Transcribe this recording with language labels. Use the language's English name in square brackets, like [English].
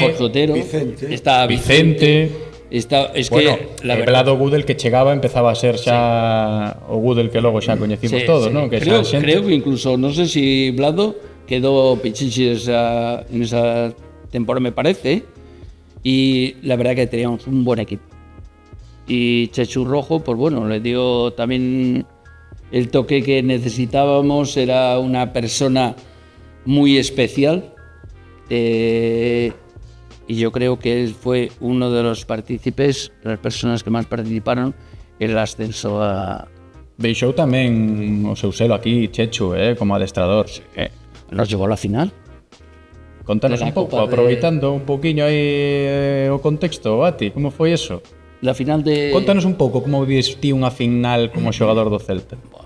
[Spanish] Jorge Otero, estaba Vicente. [Galician] Velado Gudel que chegaba empezaba a ser xa o Gudel que logo xa coñecimos todos, non? Que [Spanish] creo que incluso, [Galician] non sei si [Spanish] Vlado quedó Pichichi en esa temporada, me parece, y la verdad que teníamos un buen equipo. Y Chechu Rojo, pues bueno, le dio también el toque que necesitábamos, era una persona muy especial, y yo creo que él fue uno de los partícipes, las personas que más participaron en el ascenso a... [Galician] Deixou tamén o seu selo aquí, Chechu, como adestrador. [Spanish] Nos llevó a la final. [Galician] Contanos un pouco, aproveitando un pouquiño aí o contexto, Bati, como foi eso? [Spanish] La final de... [Galician] Contanos un pouco como vives ti unha final como xogador do Celta.